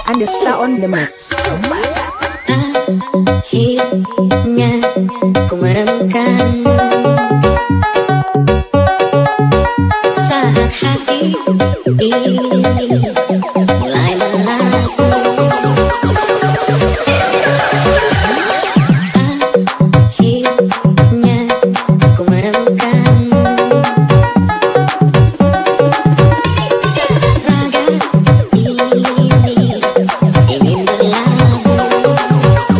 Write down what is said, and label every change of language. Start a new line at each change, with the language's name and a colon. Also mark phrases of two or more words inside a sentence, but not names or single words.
English: Anista on the mix.
Indonesian: Akhirnya ku menemukanmu saat hati ini mulai melaku. Akhirnya ku menemukanmu saat raga ini ingin berlabuh.